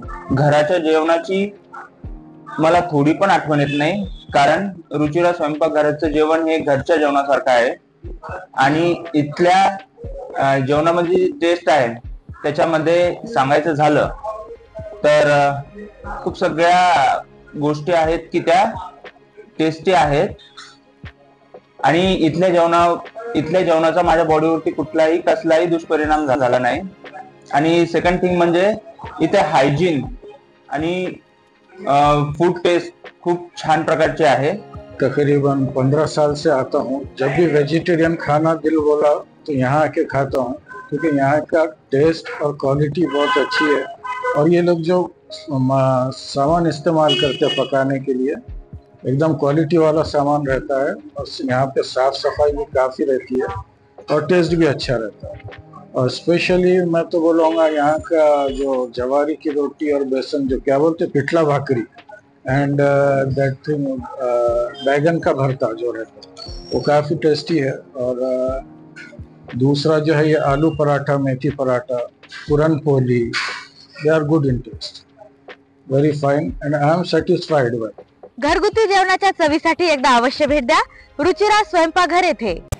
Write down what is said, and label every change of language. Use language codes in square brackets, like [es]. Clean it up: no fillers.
[mr] घराच्या जेवणाची मला थोडी पण आठवण येत नाही, कारण रुचिरा स्वयंपाकघराचं जेवण हे घरच्या जेवणासारखं आहे आणि इथल्या जेवणामध्ये टेस्ट आहे त्याच्यामध्ये सांगायचं झालं तर खूप सगळ्या गोष्टी आहेत की त्या टेस्टी आहेत आणि इथल्या जेवणाचा माझ्या बॉडीवरती कसलाही दुष्परिणाम झाला नाही. आणि सेकंड थिंग म्हणजे इथे हायजीन आणि फूड टेस्ट खूप छान प्रकारचे आहे. [hi] तकरीबन 15 साल से आता हूँ. जब भी वेजिटेरियन खाना दिल बोला तो यहाँ आके खाता हूँ, क्योंकि यहाँ का टेस्ट और क्वालिटी बहुत अच्छी है. और ये लोग जो सामान इस्तेमाल करते हैं पकाने के लिए, एकदम क्वालिटी वाला सामान रहता है और यहाँ पे साफ सफाई भी काफ़ी रहती है और टेस्ट भी अच्छा रहता है. और स्पेशली मैं तो बोलूँगा यहाँ का जो जवारी की रोटी और बेसन, जो क्या बोलते पिठला भाकरी, [en] and that thing [hi] बैगन का भरता जो रहता है वो काफ़ी टेस्टी है. और दूसरा जो है ये आलू पराठा, मेथी paratha, puran poli, [en] They are good in taste, very fine and I am satisfied with. [mr] घरगुती जेवणाच्या चवीसाठी एकदा अवश्य भेट द्या रुचिरा स्वयंपाकघर येथे.